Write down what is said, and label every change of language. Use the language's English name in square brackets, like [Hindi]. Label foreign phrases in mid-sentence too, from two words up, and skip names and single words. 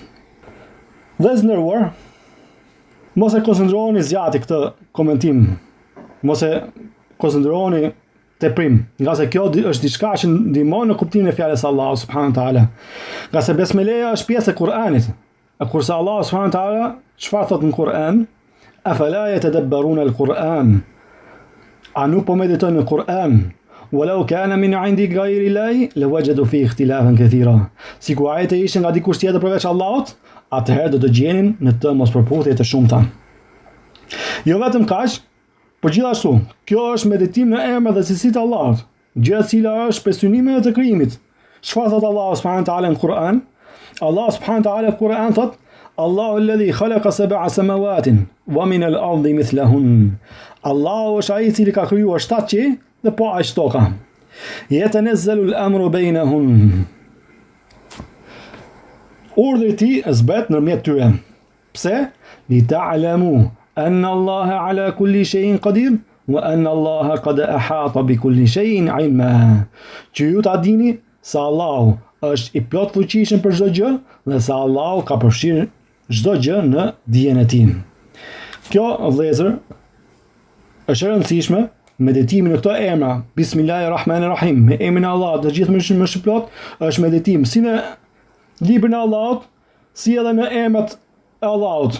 [Albanian] Dhe zënëruar, mos e koncentroheni zgjati këtë komentim, mos e koncentroheni teprim, nga se kjo është diçka që ndihmon në kuptimin e fjalës së Allahut [Arabic] سبحانه وتعالى. [Albanian] Nga se besmeleja është pjesë e Kur'anit. Kurse [Arabic] الله سبحانه وتعالى [Albanian] çfarë thot në Kur'an? [Arabic] أفلا يتدبرون القرآن. [Albanian] A nuk po meditojnë në Kur'an? [Arabic] ولو كان من عند غير الله لوجدوا فيه اختلافا كثيرا. [Albanian] Sikur ajete ishin nga dikush tjetër përveç Allahut, atëherë do të gjenin në të mospërputhje të shumta. Jo vetëm kaq, por gjithashtu, kjo është meditim në emrat dhe cilësitë e Allahut, gjë e cila është për synimin e të krijimit. Çfarë thot [Arabic] الله سبحانه وتعالى [Albanian] në Kur'an? [Arabic] الله سبحانه وتعالى [Albanian] në Kur'an thot: [Arabic] الله الذي خلق سبع سماوات ومن الأرض مثلهن. [Albanian] Allahu është ai i cili ka krijuar 7 qiell dhe po aq toka. [Arabic] يتنزل الأمر بينهن. [Albanian] Urdhri i tij zbret ndërmjet tyre. Pse? [Arabic] لتعلموا أن الله على كل شيء قدير وأن الله قد أحاط بكل شيء علما. [Albanian] Që ju ta dini se Allahu është i plot fuqishëm për çdo gjë dhe se Allahu ka përfshirë çdo gjë në dijen e tij. Kjo, vëllezër, është e rëndësishme, meditimi në këto emra, Bismillahirrahmanirrahim, me emrin e Allahut, të gjithë më shplot, është meditim si në librin e Allahut, si edhe në emrat e Allahut.